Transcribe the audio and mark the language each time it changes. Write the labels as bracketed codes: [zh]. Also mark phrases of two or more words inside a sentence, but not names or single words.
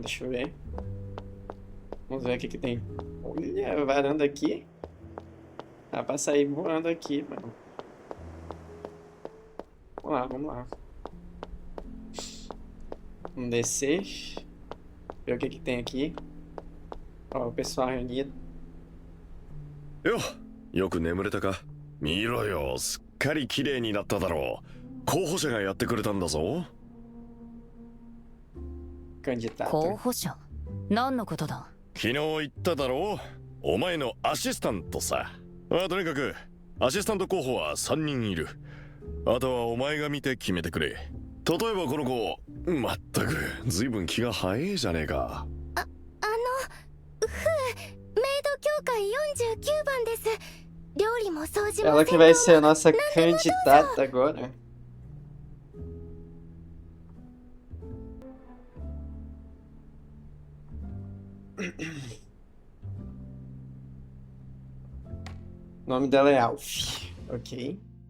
[pt] Deixa eu ver. Vamos ver o que que tem. Olha, a varanda aqui. Dá pra sair voando aqui, mano. Vamos lá, vamos lá. Vamos descer. Ver o que que tem aqui. Ó, o pessoal reunido. [ja] よ、よく眠れたか。見ろよ、すっかり綺麗になっただろう。候補者がやってくれたんだぞ。 [pt] Candidato. [ja] 候補者？何のことだ？昨日言っただろう。お前のアシスタントさ。とにかくアシスタント候補は3人いる。あとはお前が見て決めてくれ。例えばこの子、まったく随分気が早いじゃねえか。メイド協会49番です。料理も掃除も [pt] Ela que vai ser a nossa candidata agora. O nome dela é Alf. Ok.